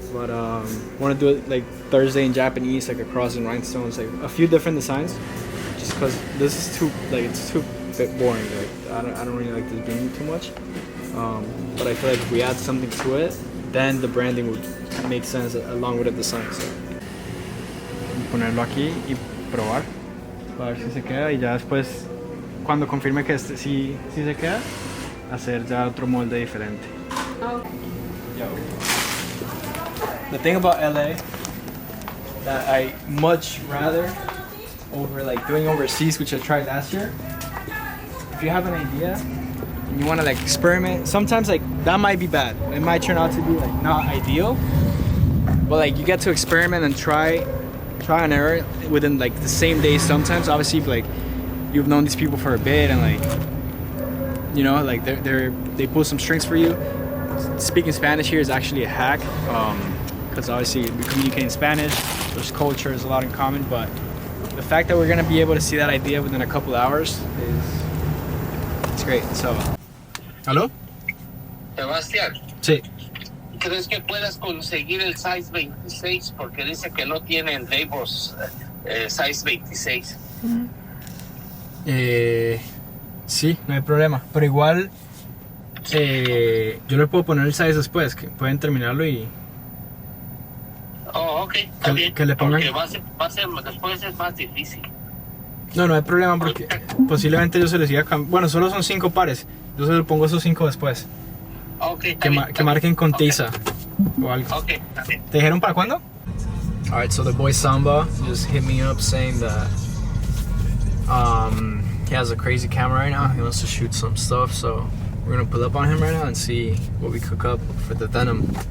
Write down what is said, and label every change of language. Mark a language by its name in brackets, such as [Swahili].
[English] But want to do it like Thursday in Japanese, like a cross and rhinestones, like a few different designs. Just because this is too it's too bit boring. Like I don't really like this green too much. But I feel like if we add something to it, then the branding would make sense along with the design. [Spanish] So ponerlo aquí y probar. Para ver si se queda y ya después cuando confirme que si se queda, hacer ya otro molde diferente. Yo. [English] The thing about LA that I much rather over like doing overseas, which I tried last year, if you have an idea and you want to like experiment, sometimes like that might be bad. It might turn out to be like not ideal, but like you get to experiment and try and error within like the same day sometimes. Obviously if like you've known these people for a bit and like, you know, like they pull some strings for you. Speaking Spanish here is actually a hack, because obviously we communicate in Spanish, there's culture, there's a lot in common, but the fact that we're gonna be able to see that idea within a couple hours it's great. [Spanish] So ¿Aló? Sebastián, Sí. ¿crees que puedas conseguir el size 26? Porque dice que no tienen labels size 26. Sí, no hay problema, pero igual yo le puedo poner el size después, que pueden terminarlo y Oh, ok, está bien. que le pongan. Porque va a ser, después es más difícil. No hay problema porque posiblemente yo se les diga, bueno, solo son 5 pares, yo se les pongo esos 5 después. Ok, está Que, bien, que marquen con tiza o algo. Ok, está bien. ¿Te dijeron para cuándo? [English] Alright, so the boy Samba just hit me up saying that he has a crazy camera right now. He wants to shoot some stuff, so we're gonna pull up on him right now and see what we cook up for the denim.